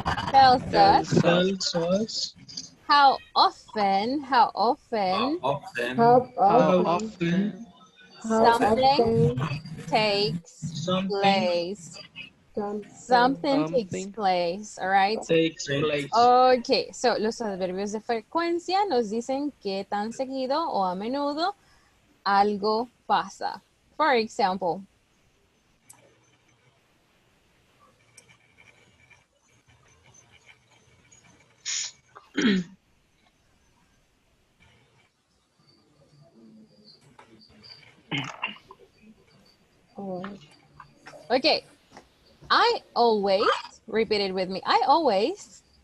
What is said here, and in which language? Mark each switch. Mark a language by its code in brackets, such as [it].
[en] tells us how often How often How how often something takes something place. Something takes place, all right? takes place. [es] Ok, so los adverbios de frecuencia nos dicen qué tan seguido o a menudo algo pasa. [en] For example, okay, I always, repeat it with me, I always